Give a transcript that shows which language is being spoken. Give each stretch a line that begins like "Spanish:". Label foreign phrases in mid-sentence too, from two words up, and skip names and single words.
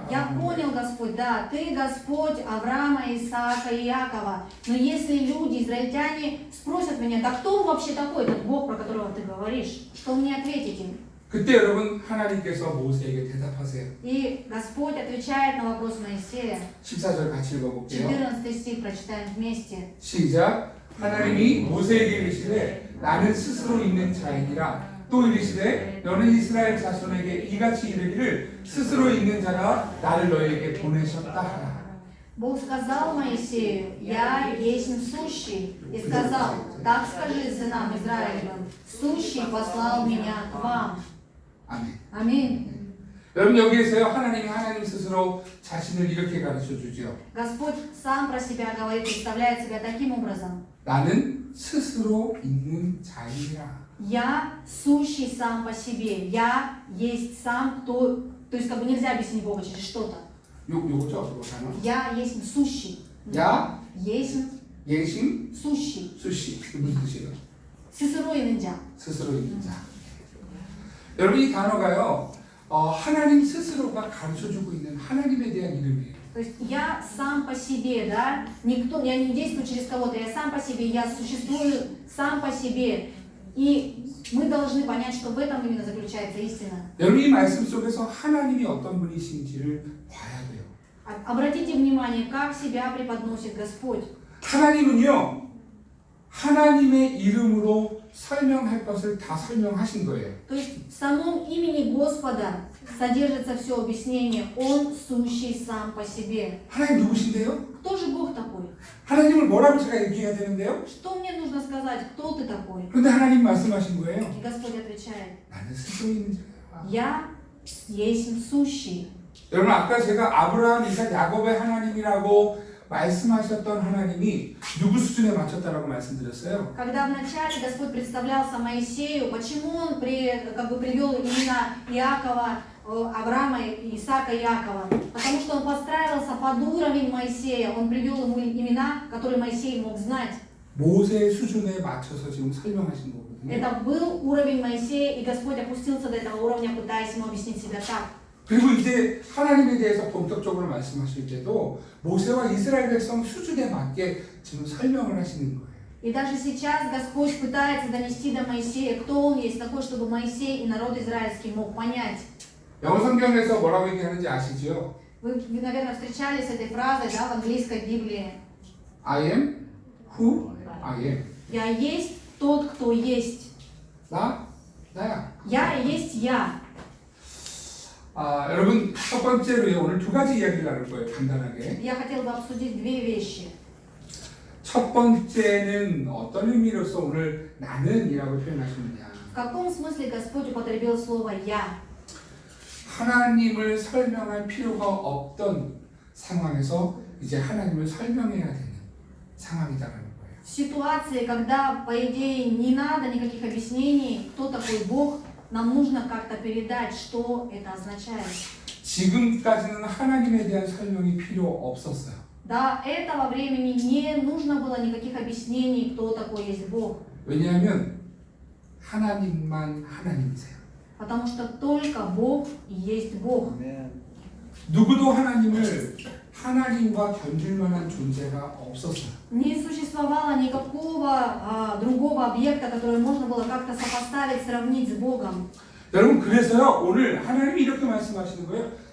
Russian: Я понял, Господь, да, Ты Господь Авраама, Исаака и Якова. Но если люди, израильтяне, спросят меня, да кто он вообще такой, этот Бог, про которого ты говоришь, что мне ответить им?
Korean: 그때 여러분 하나님께서 모세에게 대답하세요.
Russian: И Господь отвечает на вопрос Моисея.
Korean: 14절 같이 읽어볼게요.
Russian: 14 стих прочитаем вместе.
Korean: 시작. 하나님이 모세에게 이르시되 나는 스스로 있는 자이니라. 또 이르시되 너는 이스라엘 자손에게 이같이 이르기를 스스로 있는 자가 나를 너희에게 보내셨다 하라.
Russian: Бог сказал Моисею, я есть сущий, и сказал, так скажи сынам Израилевым, сущий послал меня к вам.
Korean: 아멘.
Russian: Аминь.
Korean: 여러분 여기에서요 하나님이 하나님 스스로 자신을 이렇게 가르쳐 주죠.
Russian: Господь сам про себя говорит, представляет себя таким образом.
Korean: 나는 스스로 있는 자이라.
Russian: Я сущий сам по себе. Я есть сам, кто... То есть как бы нельзя объяснить Бога через что-то.
Korean: 요거죠, 그거 단어.
Russian: Я есть сущий. 야, Есть 예심, сущий.
Korean: 수시. 그 무슨 뜻이에요? 스스로 있는 자. 스스로 있는 자. 여러분 이 단어가요. 하나님 스스로가 가르쳐주고 있는 하나님에 대한 이름이에요.
Russian: То есть я сам по себе, да? Никто, я не действую через кого-то, я сам по себе, я существую сам по себе. И мы должны понять, что в этом именно заключается истина.
Korean: 여러분 이 말씀 속에서 하나님이 어떤 분이신지를 봐야 돼요.
Russian: Обратите внимание, как себя преподносит Господь.
Korean: 하나님은요. 하나님의 이름으로 설명할 것을 다 설명하신 거예요.
Russian: То есть в самом имени Господа содержится все объяснение. Он сущий сам по себе.
Korean: 하나님 누구신데요?
Russian: Кто же Бог такой?
Korean: 하나님을 뭐라고 제가 얘기해야 되는데요?
Russian: Что мне нужно сказать? Кто ты такой?
Korean: 그런데 하나님 말씀하신 거예요.
Russian: И Господь отвечает,
Korean: 나는 스스로 있는 자야.
Russian: я есть сущий.
Korean: 여러분 아까 제가 아브라함, 이삭, 야곱의 하나님이라고 말씀하셨던 하나님이 누구 수준에 맞췄다라고 말씀드렸어요?
Russian: Когда вначале Господь представлялся Моисею, почему он привел имена Иакова, Авраама, Исаака и Якова? Потому что он подстраивался под уровень Моисея, он привел ему имена, которые Моисей мог знать.
Korean: 모세 수준에 맞춰서 지금 설명하신 거거든요.
Russian: Это был уровень Моисея, и Господь опустился до этого уровня, пытаясь ему объяснить себя так.
Korean: 그리고 이제 하나님에 대해서 본격적으로 말씀하실 때도 모세와 이스라엘 백성 수준에 맞게 지금 설명을 하시는 거예요.
Russian: И даже сейчас Господь пытается донести до Моисея, кто он есть такой, чтобы Моисей и народ израильский мог понять.
Korean: 영어 성경에서 뭐라고 얘기하는지 아시죠?
Russian: Вы, наверное, встречались с этой фразой, да, в английской Библии.
English: I am who I am.
Russian: Я есть тот, кто есть.
Korean: 나야.
Russian: Я и есть я.
Korean: 여러분 첫 번째로요. 오늘 두 가지 이야기를 나눌 거예요. 간단하게.
Russian: Я хотела бы обсудить две вещи.
Korean: 첫 번째는 어떤 의미로서 오늘 나는이라고 표현하시느냐.
Russian: В каком смысле Господь употребил слово «я»?
Korean: 하나님을 설명할 필요가 없던 상황에서 이제 하나님을 설명해야 되는 상황이다라는 거예요.
Russian: В ситуации, когда, по идее, не надо никаких объяснений, кто такой Бог, нам нужно как-то передать, что это означает.
Korean: 지금까지는 하나님에 대한 설명이 필요 없었어요.
Russian: До этого времени не нужно было никаких объяснений, кто такой есть Бог.
Korean: 왜냐하면 하나님만 하나님이세요.
Russian: Потому что только Бог и есть Бог.
Korean: 누구도 하나님을 하나님과 견줄 만한 존재가 없었어요.
Russian: Не существовало никакого другого объекта, который можно было как-то сопоставить, сравнить с Богом.
Korean: 여러분 그래서요 오늘 하나님이 이렇게 말씀하시는 거예요.